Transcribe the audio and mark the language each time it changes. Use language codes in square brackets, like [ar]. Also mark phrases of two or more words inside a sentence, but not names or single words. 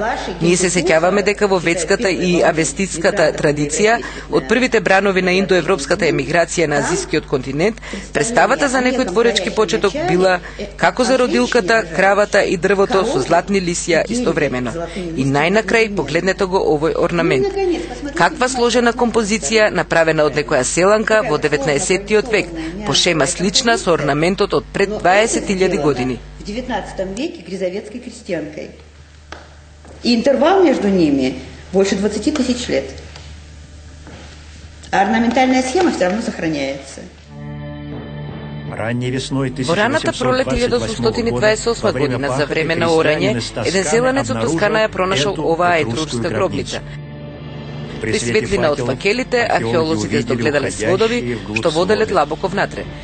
[mk] Ние се сеќаваме дека во ветската и авеститската традиција, од првите бранови на индоевропската емиграција на азискиот континент, представата за некој творечки почеток била како за родилката, кравата и дрвото со златни лисија истовремено. И најнакрај погледнете го овој орнамент. Каква сложена композиција направена од некоја селанка во 19-тиот век, по шема слична со орнаментот од пред 20.000 години. [ru] В 19 веке гризовецкой крестьянкой. И интервал между ними больше 20 тысяч лет. А орнаментальная схема все равно сохраняется. [mk] Во раната пролет 1828 година, за време на орање, еден зеланец од Тоскана ја пронашол оваа етрурска гробница. При светлина од факелите, археолозите здогледале сводови, што воделе длабоко внатре.